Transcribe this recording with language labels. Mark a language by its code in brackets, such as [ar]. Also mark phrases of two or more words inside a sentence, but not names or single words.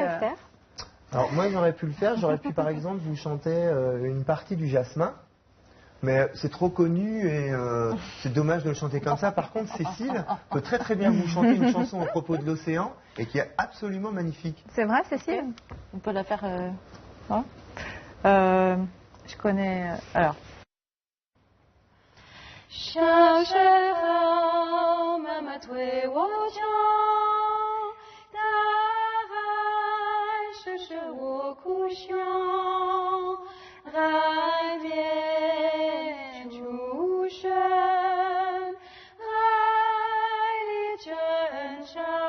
[fr] Alors moi j'aurais pu le faire, j'aurais pu par exemple vous chanter une partie du Jasmin, mais c'est trop connu et c'est dommage de le chanter comme ça. Par contre Cécile peut très très bien vous chanter une chanson à propos de l'océan et qui est absolument magnifique. C'est vrai, Cécile? On peut la faire. Non je connais. Alors. [zh] 小时候，妈妈对我讲，大海是使我故乡，海边出生，海里成长。